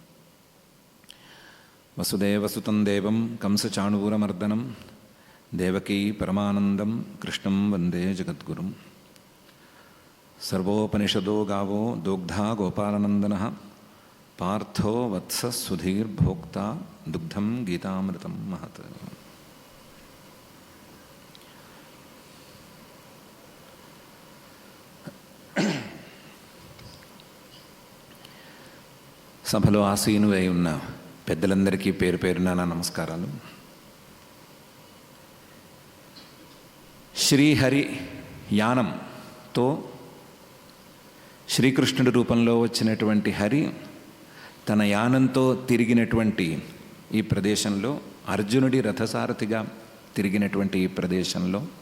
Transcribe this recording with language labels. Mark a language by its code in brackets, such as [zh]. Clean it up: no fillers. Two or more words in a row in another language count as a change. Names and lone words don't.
[sa] वसुदेवसुतं देवं कंसचाणूरमर्दनं देवकी परमानन्दं कृष्णं वन्दे जगद्गुरुं। सर्वोपनिषदो गावो दोग्धा गोपालनन्दनः पार्थो वत्स सुधीर्भोक्ता दुग्धं गीतामृतं महत्। [te] సభలో ఆసీనులై ఉన్న పెద్దలందరికీ పేరు పేరున నా నమస్కారాలు. శ్రీహరి యానంతో శ్రీకృష్ణుడి రూపంలో వచ్చినటువంటి హరి తన యానంతో తిరిగినటువంటి ఈ ప్రదేశంలో, అర్జునుడి రథసారథిగా తిరిగినటువంటి ఈ ప్రదేశంలో